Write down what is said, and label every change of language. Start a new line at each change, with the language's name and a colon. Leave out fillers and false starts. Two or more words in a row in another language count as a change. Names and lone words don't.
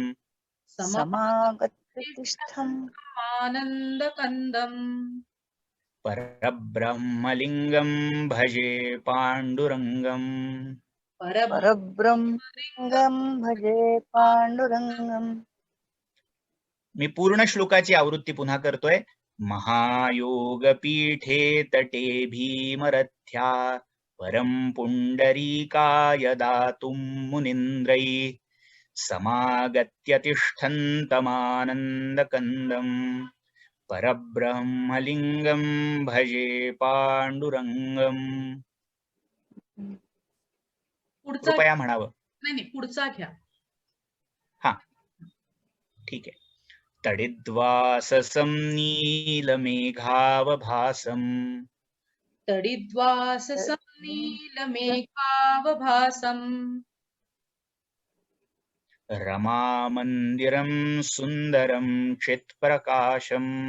Sanskrit: आनन्दकन्दम्. परब्रह्मलिङ्गं भजे पाण्डुरङ्गम्. परब्रह्मलिंगं भजे पांडुरंगम.
Marathi: मी पूर्ण श्लोकाची आवृत्ती पुन्हा करतोय.
Sanskrit: महायोगपीठे तटे भीमरथ्या. वरं पुंडरीकाय दातुं मुनीन्द्रै. समागत्य तिष्ठन्तमानन्दकन्दम्. परब्रह्मलिङ्गं भजे पाण्डुरङ्गम्.
Marathi: कृपया म्हणावं. नाही, पुढचा घ्या. हा, ठीक आहे.
Sanskrit: तडिद्वाससं नीलमेघावभासम्. तडिद्वाससं नीलमेघावभासम्. रमामन्दिरं सुन्दरं चित्प्रकाशम्.